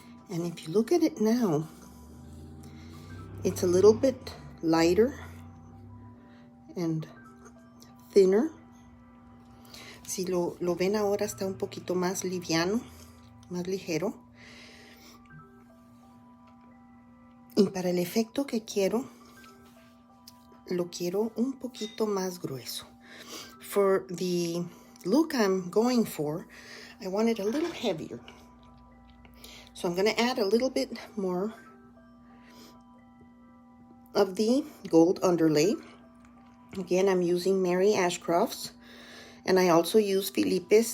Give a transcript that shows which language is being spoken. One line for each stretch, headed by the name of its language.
English: And if you look at it now, it's a little bit lighter and thinner.
Spanish: Si lo ven ahora, está un poquito más liviano, más ligero. Y para el efecto que quiero, lo quiero un poquito más grueso.
English: For the look I'm going for, I want it a little heavier. So I'm going to add a little bit more of the gold underlay. Again, I'm using Mary Ashcroft's, and I also use Felipe's.